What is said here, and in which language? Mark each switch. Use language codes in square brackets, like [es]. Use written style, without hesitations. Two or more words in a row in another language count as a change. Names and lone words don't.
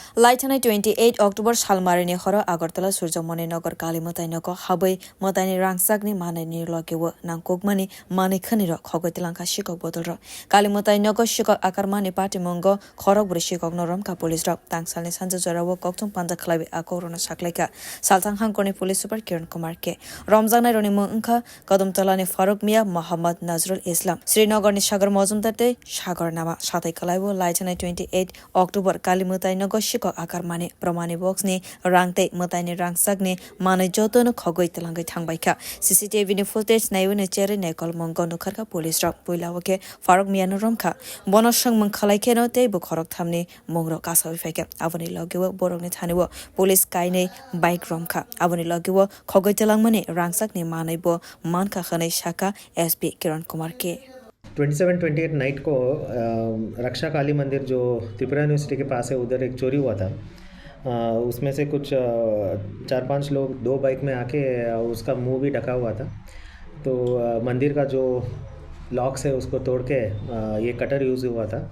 [trp] लाइथानाय 28 अक्टोबर सालमारिनि हर आगरतला सूर्यमणि नगर काली मताइनको हाबै मताइनि रांसाकनि मानैनि लगेवो नांकुकमानि मानै खनिर खगैतलांका शिकक बदलर काली मताइनको शिकक आकारमानि पार्टी मंगो खरक बुरि शिकक नरमका पुलिस रक तांसालनि सानजा जरावो कक्थुं पान्जा खलाबि आकरनो साखलाइका सालथां हांकरनि पुलिस सुपार किरण कुमार के रमजान रनि मुंखा कदमतलानि फारुक मिया मोहम्मद नजरुल इस्लाम श्रीनगरनि सागर मजुमदार सागर नामा साथै खलाइबो लाइथानाय 28 अक्टोबर काली मताइनको आकार माने प्रमाणी बॉक्स ने रांगते मताइनि रांसाकनि मानै जतोनो खगै तलांगै थांबायका सीसीटीवी नि फुटेज नायवने चेरे नेकल मंगो नुखरका पुलिस रक पुइलावके फारुक मियानो रमखा बनसंग मंखलाइकेनो ते बुखरक थामनि मंग्रो कासावि फाइके आवनि लगेव बोरगनि थानेव पुलिस काइनै बाइक रमखा आवनि लगेव खगै तलांगमनि रांसाकनि मानैबो मानखा खनै शाखा एसपी किरण कुमार के [hi] 27-28 नाइट को रक्षा काली मंदिर जो त्रिपुरा यूनिवर्सिटी के पास है उधर एक चोरी हुआ था। उसमें से कुछ 4-5 लोग 2 बाइक में आके उसका मुंह भी ढका हुआ था। तो मंदिर का जो लॉक्स है उसको तोड़ के ये कटर यूज़ हुआ था।